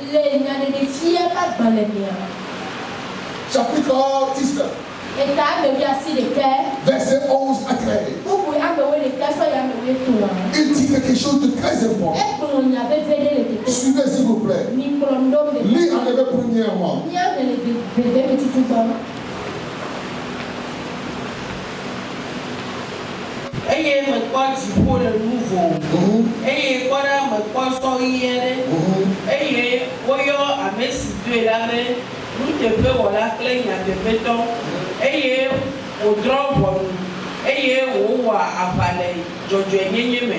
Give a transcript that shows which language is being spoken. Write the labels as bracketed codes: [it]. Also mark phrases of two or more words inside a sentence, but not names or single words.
[fr] Chapitre 19. Verset 11 à 13. Il dit quelque chose de très important. Suivez s'il vous plaît. Lis en hébreu premièrement. [ee] Eye me kpɔ dziƒo le nu vovo eye kpɔ ɖe me kpɔ sɔɣi aɖe eye woyɔ ame si doe la be nuteƒewɔla kple nyateƒetɔ eye wòdrɔ̃ ʋɔnu eye wòwɔ aʋa le dzɔdzɔenyenye me